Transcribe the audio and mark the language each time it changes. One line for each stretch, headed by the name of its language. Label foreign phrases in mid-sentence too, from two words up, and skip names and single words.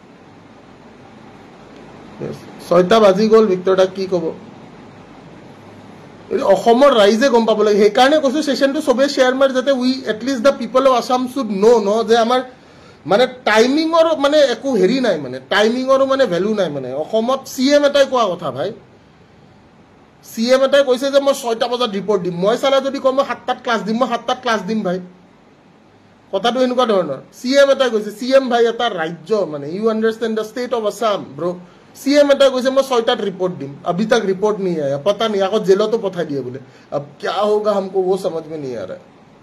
Assamese: 6টা বাজি গ'ল ভিক্টৰ দা কি ক'ব অসমৰ ৰাইজে গম পাব লাগে সেইকাৰণে কৈছো সেশনটো সবে শেয়াৰ মাৰ যাতে
English: we at least the people of Assam should know
Assamese: ন যে আমাৰ মানে টাইমিঙৰ মানে একো হেৰি নাই মানে টাইমিঙৰো মানে ভ্যালু নাই মানে অসমত সিএম এটাই কোৱা কথা ভাই সিএম এটাই কৈছে যে মই 6টা বজাত ৰিপৰ্ট দিম মই সালা যদি কম 7টাত ক্লাছ দিম মই 7টাত ক্লাছ দিম ভাই কথাটো এনেকুৱা ধৰণৰ CM এটা কৈছে CM ভাই এটা ৰাজ্য মানে
English: you understand the state of Assam bro
Assamese: CM এটা কৈছে মই 6টাত ৰিপৰ্ট দিম
Hindi: अभी तक रिपोर्ट नहीं आया पता नहीं
Assamese: আকৌ জেলতো পঠাই দিয়ে বোলে
Hindi: अब क्या होगा हमको वो समझ में नहीं आ रहा है